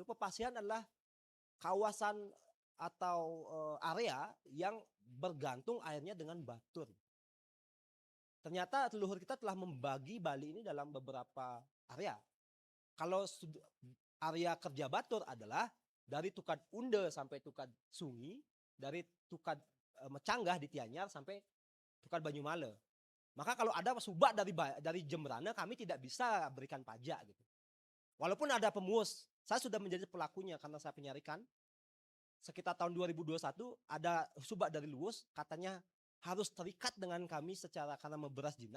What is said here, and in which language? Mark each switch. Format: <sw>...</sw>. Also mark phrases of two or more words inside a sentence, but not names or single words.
<id>Pepasihan adalah kawasan atau area yang bergantung airnya dengan Batur. Ternyata leluhur kita telah membagi Bali ini dalam beberapa area. Kalau area kerja Batur adalah dari Tukad Unde sampai Tukad Sungi, dari Tukad Mecanggah di Tianyar sampai Tukad Banyumale. Maka kalau ada subak dari Jemberana kami tidak bisa berikan pajak gitu. Walaupun ada pemus, saya sudah menjadi pelakunya karena saya penyarikan. Sekitar tahun 2021 ada subak dari Luwus katanya harus terikat dengan kami secara karena memberas jinah.</id>